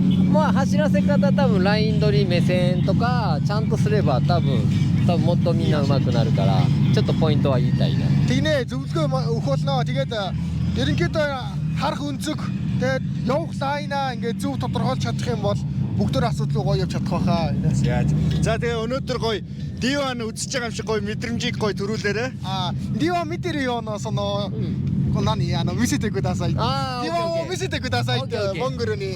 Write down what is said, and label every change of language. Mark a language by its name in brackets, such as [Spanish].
[Japanese] まあ走らせ方多分ライン取り目線とかちゃんとすれば多分もっとみんな上手くなるからちょっとポイントは言いたいな。 [Mongolian] Тэгнэ зөвлөгөө өгөхөд тэгээд ерөнхийдөө харах өнцөг тэгээд явах сайнаа ингээд зөв тодорхойлж чадах юм бол бүгдөө асуудал гоё явж чадах байхаа. За тэгээ өнөөдөр гоё D1 үзэж байгаа юм шиг гоё мэдрэмжийг гоё төрүүлээрэ. [Japanese] D1 見てるようなその何見せてください。 D1 を見せてくださいってモンゴルに。